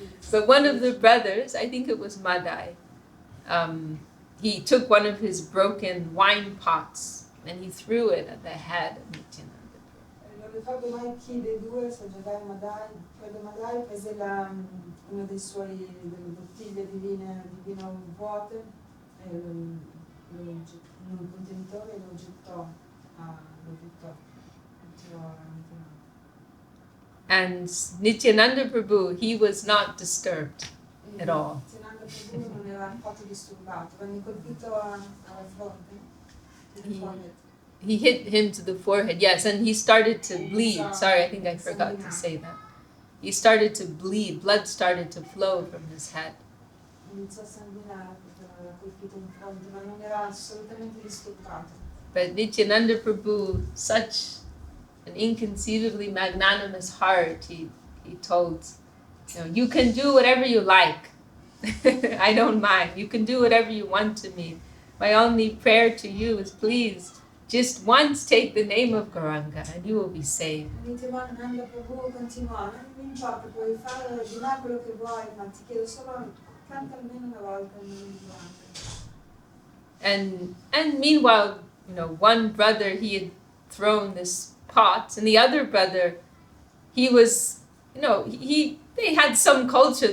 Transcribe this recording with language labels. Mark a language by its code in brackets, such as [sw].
[en] But one of the brothers, I think it was Madai. He took one of his broken wine pots and he threw it at the head of Nityananda. [it] Non ricordo mai chi dei due, se Jagai Madai, credo Madai prese una delle bottiglie di vino vuote in un contenitore e lo gettò a Nityananda. [en] And Nityananda Prabhu, he was not disturbed at all. [it] Nityananda Prabhu non era affatto disturbato, venne colpito alla fronte. [en] He hit him to the forehead, yes, and he started to bleed. Sorry, I think I forgot to say that. He started to bleed, blood started to flow from his head. [it] Iniziò a sanguinare perché l'aveva colpito in fronte, ma non era assolutamente disturbato. [en] But Nityananda Prabhu, such an inconceivably magnanimous heart, he told, you can do whatever you like. I don't mind. You can do whatever you want to me. My only prayer to you is please just once take the name of Gauranga and you will be saved. [it] Nityananda Prabhu continuò, non importa, puoi fare di là quello che vuoi, ma ti chiedo solo, canta almeno una volta il nome di Gauranga. [en] And meanwhile, one brother, he had thrown this pot, and the other brother, he was, they had some culture.